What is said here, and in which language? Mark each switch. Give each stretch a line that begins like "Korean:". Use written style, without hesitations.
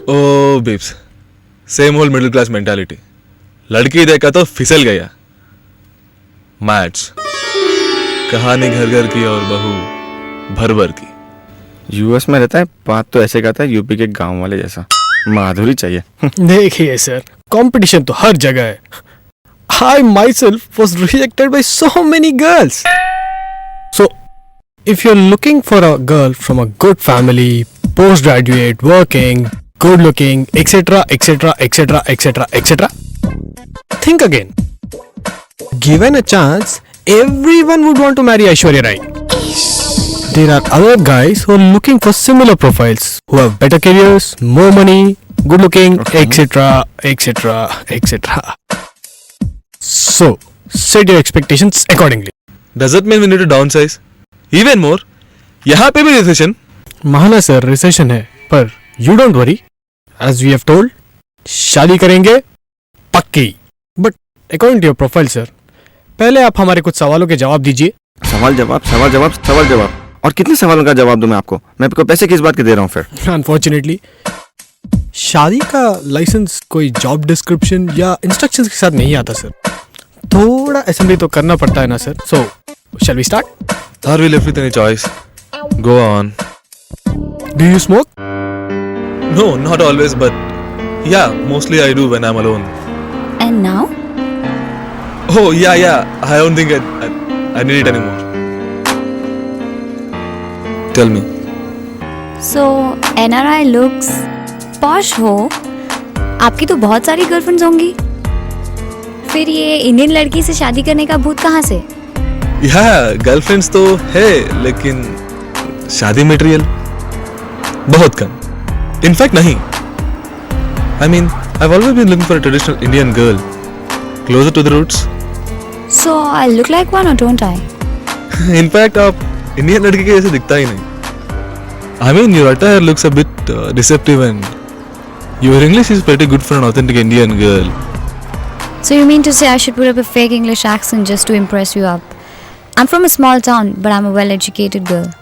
English: Oh, babes. Same old middle class mentality.
Hindi: लड़की देखा तो फिसल गया.
English: Match.
Hindi: कहानी घर घर की और बहू भर भर की. यूएस में रहता है, बात तो ऐसे करता है यूपी के गांव वाले जैसा। माधुरी चाहिए। देखिए सर, कंपटीशन तो हर जगह है।
English: I myself was rejected by so many girls. So, if you're looking for a girl from a good family, postgraduate, working, good looking, etc., etc., etc., etc., etc., think again. Given a chance, everyone would want to marry Aishwarya Rai. There are other guys who are looking for similar profiles, who have better careers, more money, good looking, etc., etc., etc. So, set your expectations accordingly. Does it mean we need to downsize? Even more?
Hindi: यहाँ पे भी recession? महाना sir, recession है, पर
English: you don't worry, as we have told,
Hindi: शादी करेंगे पक्की।
English: but according to your profile
Hindi: sir, पहले आप हमारे कुछ सवालों के जवाब दीजिए। सवाल जवाब। और कितने सवालों का जवाब दूं मैं आपको? मैं आपको पैसे किस बात के दे रहा हूँ फिर? अनफॉर्चुनेटली शादी का लाइसेंस कोई जॉब डिस्क्रिप्शन या इंस्ट्रक्शंस के साथ नहीं आता सर। थोड़ा असेंबली तो करना पड़ता है ना sir.
English: So shall we start? Are we left with any choice? Go on. Do you smoke? No, not always, but yeah, mostly I do when I'm alone. And now? Oh, yeah. I don't think I need it anymore. Tell me. So, NRI looks posh
Hindi: हो, आपकी तो बहुत सारी girlfriends होंगी। फिर ये Indian लड़की से शादी करने का भूत कहाँ से? Yeah, गर्लफ्रेंड्स तो है, लेकिन शादी मटेरियल बहुत कम. इनफैक्ट नहीं.
English: I mean, I've always been looking for a traditional Indian girl, closer to the roots. So, I look like one or don't I?
Hindi: In fact आप इंडियन लड़की के जैसे दिखता ही नहीं.
English: I mean, your attire looks a bit deceptive and your English is pretty good for an authentic Indian girl. So you mean to say I should put up a fake English accent just to impress you up? I'm from a small town, but I'm a well-educated girl.